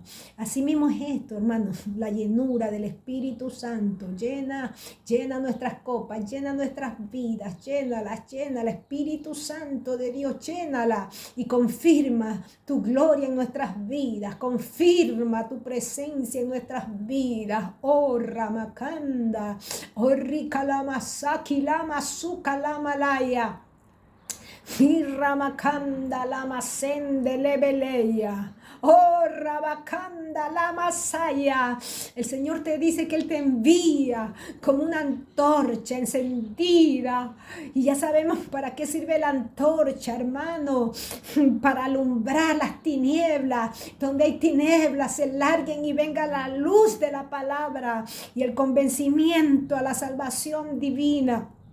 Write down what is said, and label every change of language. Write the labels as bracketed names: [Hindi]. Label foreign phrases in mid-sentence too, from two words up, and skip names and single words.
[Spanish] Así mismo es esto, hermano, la llenura del Espíritu Santo. Llena nuestras copas, llena nuestras vidas, llénala, Espíritu Santo de Dios, llénala y confirma tu gloria en nuestras vidas, confirma tu presencia en nuestras vidas. Oh, Ramakanda, oh, Rikalamasaki, Lama Suka, Lama Laya, Ramakanda, Lama Sende, Lebeleya. Oh, Rabacanda, la Masaya. El Señor te dice que Él te envía como una antorcha encendida. Y ya sabemos para qué sirve la antorcha, hermano. Para alumbrar las tinieblas. Donde hay tinieblas, se larguen y venga la luz de la palabra y el convencimiento a la salvación divina.